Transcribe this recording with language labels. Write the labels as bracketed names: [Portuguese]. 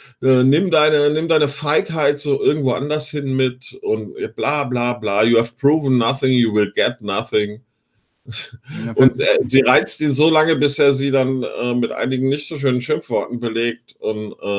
[German] Nimm deine Feigheit so irgendwo anders hin mit und bla bla bla. [English] You have proven nothing, you will get nothing. [German] Und sie reizt ihn so lange, bis er sie dann mit einigen nicht so schönen Schimpfworten belegt und